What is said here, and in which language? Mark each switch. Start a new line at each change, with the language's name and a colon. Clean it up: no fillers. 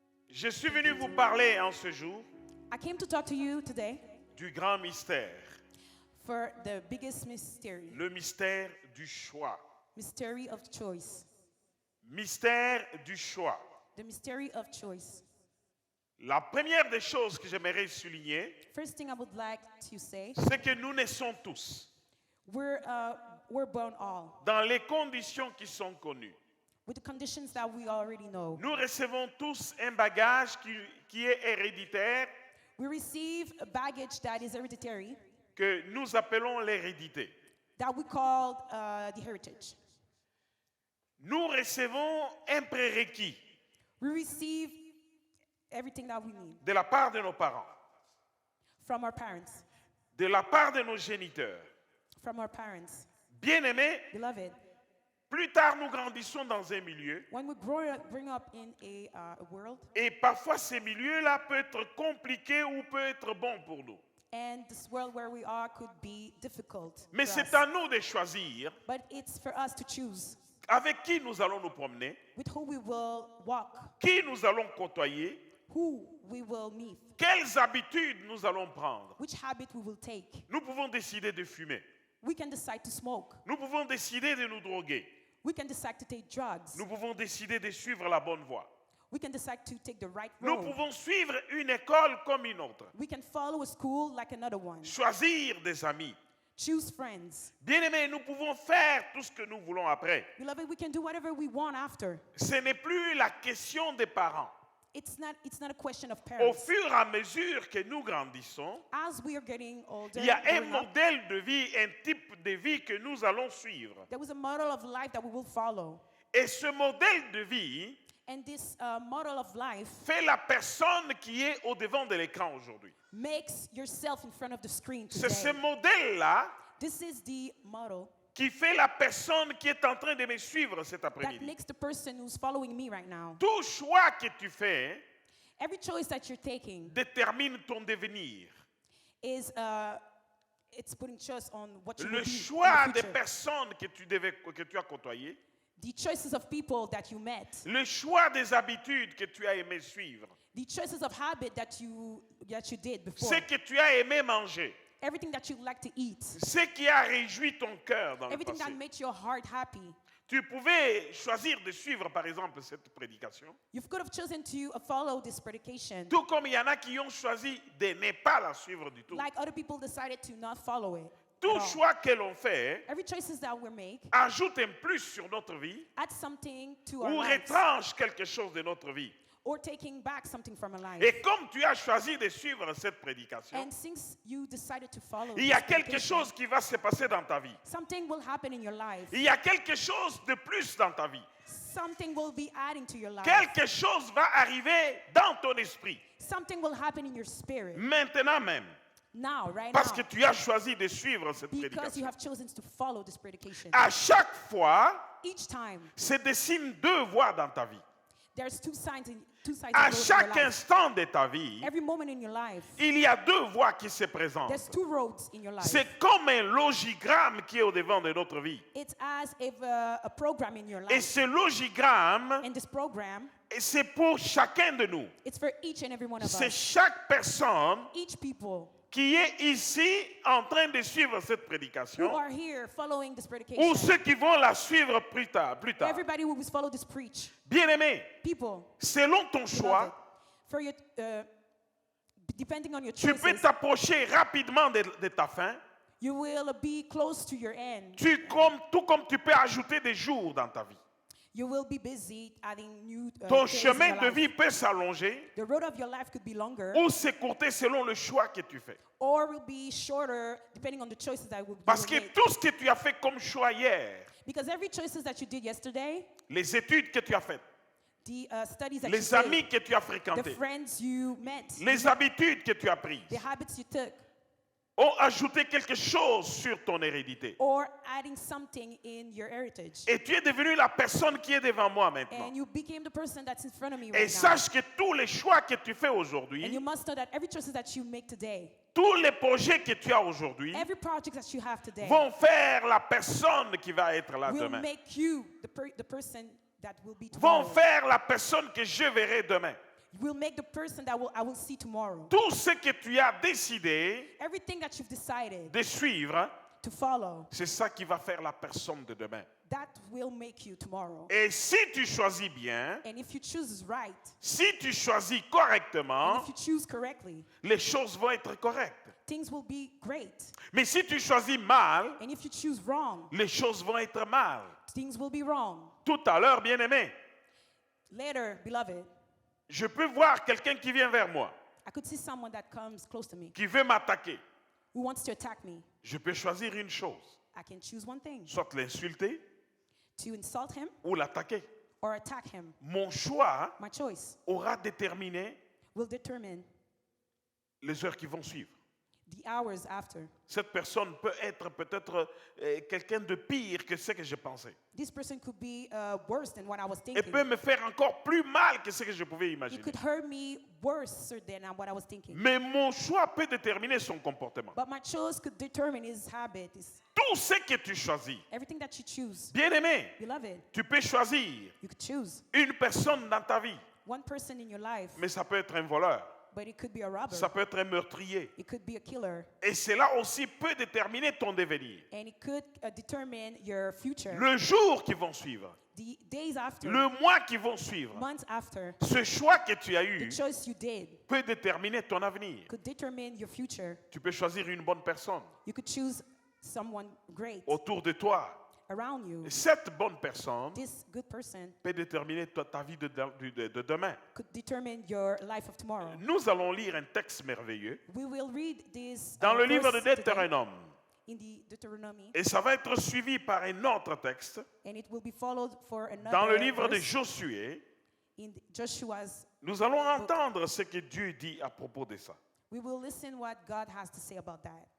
French: Je suis venu vous parler en ce jour
English: I came to talk to you today
French: du grand mystère,
English: for the biggest mystery,
French: le mystère du choix.
English: mystery of choice,
French: Mystère du choix.
English: the mystery of choice.
French: La première des choses que j'aimerais souligner,
English: First thing I would like to say,
French: c'est que nous naissons tous
English: we're born all
French: dans les conditions qui sont connues.
English: with the conditions that we already know.
French: Nous recevons tous un bagage qui est héréditaire,
English: We receive a baggage that is hereditary,
French: que nous appelons l'hérédité.
English: that we call the heritage.
French: Nous recevons un prérequis
English: We receive everything that we need
French: de la part de nos parents,
English: from our parents,
French: de la part de nos géniteurs.
English: from our parents.
French: Bien-aimés,
English: Beloved,
French: plus tard nous grandissons dans un milieu
English: when we bring up in a world,
French: et parfois ces milieux-là peuvent être compliqués ou peuvent être bons pour nous.
English: and this world where we are could be difficult
French: Mais
English: for
French: c'est
English: us.
French: à nous de choisir
English: But it's for us to choose
French: avec qui nous allons nous promener,
English: with who we will walk,
French: qui nous allons côtoyer,
English: who we will meet,
French: quelles habitudes nous allons prendre.
English: which habit we will take.
French: Nous pouvons décider de fumer.
English: We can decide to smoke.
French: Nous pouvons décider de nous droguer.
English: We can decide to take drugs.
French: Nous pouvons décider de suivre la bonne voie.
English: We can decide to take the right
French: Nous
English: road.
French: pouvons suivre une école comme une autre.
English: We can follow a school like another one.
French: Choisir des amis.
English: Choose friends.
French: Bien-aimés, nous pouvons faire tout ce que nous voulons après.
English: Beloved, we can do whatever we want after.
French: Ce n'est plus la question des parents.
English: It's not a question of
French: Au
English: parents.
French: fur et à mesure que nous grandissons,
English: As we are getting older,
French: il y a un
English: growing up,
French: modèle de vie, un type de vie que nous allons suivre.
English: there was a model of life that we will follow.
French: Et ce modèle de vie
English: And this model of life
French: fait la personne qui est au devant de l'écran aujourd'hui.
English: makes yourself in front of the screen
French: C'est ce
English: today.
French: modèle-là
English: This is the model
French: qui fait la personne qui est en train de me suivre cet
English: that
French: après-midi.
English: makes the person who's following me right now.
French: Tout choix que tu fais
English: Every choice that you're taking
French: détermine ton devenir.
English: is it's putting choice on what you will
French: Le
English: be
French: choix
English: in the
French: des
English: future.
French: personnes que tu as côtoyées,
English: The choices of people that you met,
French: le choix des habitudes que tu as aimé suivre,
English: the choices of habit that you did before,
French: ce que tu as aimé manger,
English: everything that you like to eat,
French: ce qui a réjoui ton cœur dans le
English: everything
French: passé.
English: that made your heart happy.
French: Tu pouvais choisir de suivre, par exemple, cette prédication,
English: You could have chosen to follow this predication,
French: tout comme il y en a qui ont choisi de ne pas la suivre du tout.
English: like other people decided to not follow it.
French: Tout
English: at all.
French: choix que l'on fait
English: Every choices that we make
French: ajoute un plus sur notre vie
English: add something to our
French: ou
English: lives,
French: retranche quelque chose de notre vie.
English: or taking back something from a life.
French: Et comme tu as choisi de suivre cette prédication,
English: And since you decided to follow
French: il y a
English: this
French: quelque
English: predication,
French: chose qui va se passer dans ta vie.
English: something will happen in your life.
French: Il y a quelque chose de plus dans ta vie.
English: Something will be adding to your life.
French: Quelque chose va arriver dans ton esprit,
English: Something will happen in your spirit.
French: maintenant même,
English: Now, right
French: parce
English: now.
French: que tu as choisi de suivre cette
English: Because you
French: prédication.
English: have chosen to follow this predication.
French: À chaque fois,
English: Each time,
French: se dessinent deux voies dans ta vie.
English: there's two sides
French: À
English: of your
French: chaque
English: life.
French: instant de ta vie,
English: Every moment in your life,
French: il y a deux voies qui se présentent.
English: there's two roads in your life.
French: C'est comme un logigramme qui est au devant de notre vie.
English: It's as if a program in your
French: Et
English: life.
French: ce logigramme,
English: And this program,
French: c'est pour chacun de nous.
English: it's for each and every one of
French: C'est
English: us.
French: chaque personne
English: Each people
French: qui est ici en train de suivre cette
English: who
French: prédication
English: are here following this
French: ou
English: predication.
French: ceux qui vont la suivre plus tard.
English: Everybody who will follow this preach.
French: Bien-aimé,
English: People,
French: selon ton
English: beloved,
French: choix,
English: for your, depending on your
French: tu peux
English: choices,
French: t'approcher rapidement de ta fin,
English: you will be close to your end.
French: tout comme tu peux ajouter des jours dans ta vie.
English: You will be busy adding new
French: Ton
English: things in
French: chemin
English: your
French: de
English: life.
French: vie peut s'allonger
English: The road of your life could be longer
French: ou s'écourter selon le choix que tu fais.
English: or will be shorter depending on the choices that will
French: Parce
English: be
French: que
English: made.
French: tout ce que tu as fait comme choix hier,
English: Because every choices that you did yesterday,
French: les études que tu as faites,
English: the studies that
French: les
English: you
French: amis que tu as
English: did, the
French: fréquentés,
English: friends you met,
French: les habitudes que tu as prises,
English: the habits you took,
French: ont ajouté quelque chose sur ton hérédité.
English: or adding something in your heritage.
French: Et tu es devenu la personne qui est devant moi maintenant.
English: And you became the person that's in front of me
French: Et
English: right now.
French: sache que tous les choix que tu fais
English: And you
French: aujourd'hui,
English: must know that every choices that you make today,
French: tous les projets que tu as aujourd'hui,
English: every project that you have today,
French: vont faire la personne qui va être là
English: will
French: demain.
English: make you the person that will be
French: Vont
English: tomorrow.
French: faire la personne que je verrai demain.
English: Will make the person that I will see tomorrow.
French: Tout ce que tu as décidé
English: Everything that you've decided
French: de suivre,
English: to follow,
French: c'est ça qui va faire la personne de demain.
English: that will make you tomorrow.
French: Et si tu choisis bien,
English: And if you choose right,
French: si tu choisis
English: and
French: correctement,
English: if you choose correctly,
French: les choses vont être correctes.
English: things will be great.
French: Mais si tu choisis mal,
English: And if you choose wrong,
French: les choses vont être mal.
English: things will be wrong.
French: Tout à l'heure, bien-aimé,
English: Later, beloved,
French: je peux voir quelqu'un qui vient vers moi,
English: I could see someone that comes close to me
French: qui veut m'attaquer.
English: who wants to attack me.
French: Je peux choisir une chose,
English: I can choose one thing,
French: soit l'insulter
English: to insult him
French: ou l'attaquer.
English: or attack him.
French: Mon choix
English: My choice
French: aura déterminé
English: will determine
French: les heures qui vont suivre.
English: the hours after.
French: Cette personne peut être peut-être quelqu'un de pire que ce que je pensais.
English: This person could be worse than what I was
French: Et
English: thinking.
French: peut me faire encore plus mal que ce que je pouvais
English: It
French: imaginer.
English: could hurt me worse than what I was thinking.
French: Mais mon choix peut déterminer son comportement.
English: But my choice could determine his habit,
French: Tout ce que tu choisis,
English: everything that you choose.
French: bien-aimé,
English: Beloved,
French: tu peux choisir
English: you could choose
French: une personne dans ta vie,
English: one person in your life,
French: mais ça peut être un voleur,
English: but it could be a robber.
French: ça peut être un meurtrier.
English: It could be a killer.
French: Et cela aussi peut déterminer ton devenir.
English: And it could determine your future.
French: Le jour qui vont suivre,
English: The days after,
French: le mois qui vont suivre,
English: months after,
French: ce choix que tu as
English: the
French: eu
English: choice you did
French: peut déterminer ton avenir.
English: could determine your future.
French: Tu peux choisir une bonne personne
English: You could choose someone great
French: autour de toi.
English: around you.
French: Et cette bonne personne
English: This good person
French: peut déterminer ta vie de demain.
English: could determine your life of tomorrow.
French: Nous allons lire un texte merveilleux
English: We will read this
French: dans le livre de
English: verse today
French: Deutéronome.
English: in the Deuteronomy,
French: Et ça va être suivi par un autre texte
English: and it will be followed for
French: dans le
English: another
French: livre de
English: verse
French: Josué.
English: in Joshua's.
French: Nous allons entendre ce que Dieu dit à propos de ça.
English: We will listen what God has to say about that.